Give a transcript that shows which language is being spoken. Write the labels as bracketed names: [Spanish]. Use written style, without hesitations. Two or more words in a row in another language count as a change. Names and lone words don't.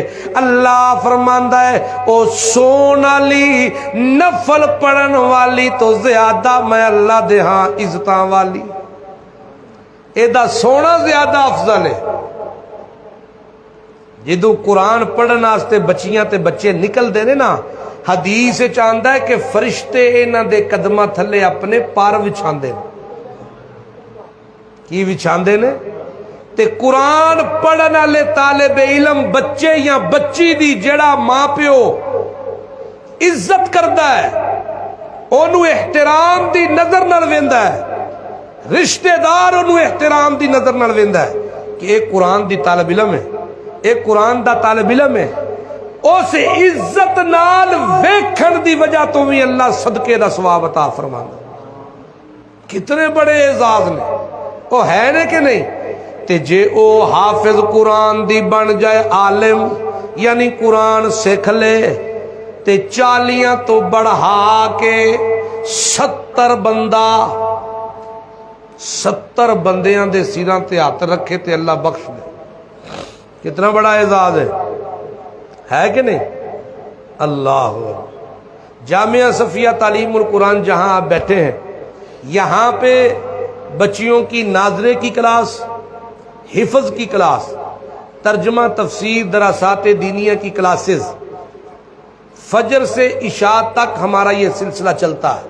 [Punjabi] اللہ فرماندا ہے او سونا لی نفل پڑھن والی تو زیادہ میں اللہ دے ہاں عزتاں والی، اے دا سونا زیادہ افضل ہے۔ جدو قرآن پڑھنا واسطے بچیاں تے بچے نکل دے نا، حدیث چاہندہ ہے کہ فرشتے انہاں دے قدمہ تھلے اپنے پار وچھاندے نے۔ کی وچھاندے نے؟ تے قرآن پڑھنا لے طالب علم بچے یا بچی دی جڑا ماں پیو عزت کردہ ہے، انہوں احترام دی نظر نال ویندا ہے، رشتہ دار انہوں احترام دی نظر نال ویندا ہے کہ ایک قرآن دی طالب علم ہے، ایک قرآن دا طالب علم ہے، اس عزت نال ویکھن دی وجہ تو بھی اللہ صدقے دا ثواب عطا فرماندا۔ کتنے بڑے اعزاز نے، وہ ہے نے کہ نہیں؟ تے جے او حافظ قرآن دی بن جائے عالم، یعنی قرآن سکھ لے تے 40 تو بڑھا کے 70 بندہ، 70 بندیاں دے سیراں تے ہاتھ رکھے تے اللہ بخش دے۔ کتنا بڑا اعزاز ہے کہ نہیں؟ [Urdu] اللہ جامعہ صفیہ تعلیم القرآن جہاں آپ بیٹھے ہیں، یہاں پہ بچیوں کی ناظرے کی کلاس، حفظ کی کلاس، ترجمہ تفسیر دراسات دینیہ کی کلاسز، فجر سے عشاء تک ہمارا یہ سلسلہ چلتا ہے۔